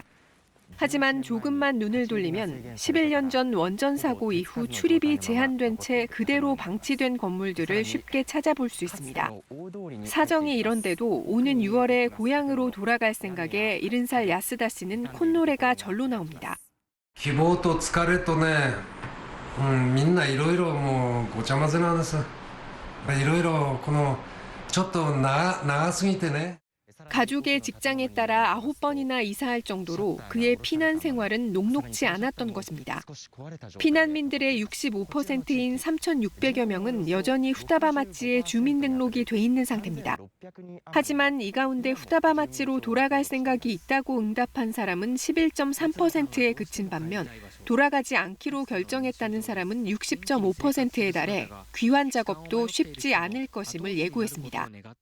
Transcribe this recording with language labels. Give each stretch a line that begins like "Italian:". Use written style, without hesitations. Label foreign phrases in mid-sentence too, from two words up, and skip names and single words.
Korean: 하지만 조금만 눈을 돌리면 11년 전 원전 사고 이후 출입이 제한된 채 그대로 방치된 건물들을 쉽게 찾아볼 수 있습니다. 사정이 이런데도 오는 6월에 고향으로 돌아갈 생각에 70살 야스다 씨는 콧노래가 절로 나옵니다.
Japanese: 希望と疲れとね、みんないろいろもうごちゃ混ぜなんです。いろいろこのちょっと長すぎてね。
Korean: 가족의 직장에 따라 9번이나 이사할 정도로 그의 피난 생활은 녹록지 않았던 것입니다. 피난민들의 65%인 3,600여 명은 여전히 후다바마츠에 주민등록이 돼 있는 상태입니다. 하지만 이 가운데 후다바마츠로 돌아갈 생각이 있다고 응답한 사람은 11.3%에 그친 반면 돌아가지 않기로 결정했다는 사람은 60.5%에 달해 귀환 작업도 쉽지 않을 것임을 예고했습니다.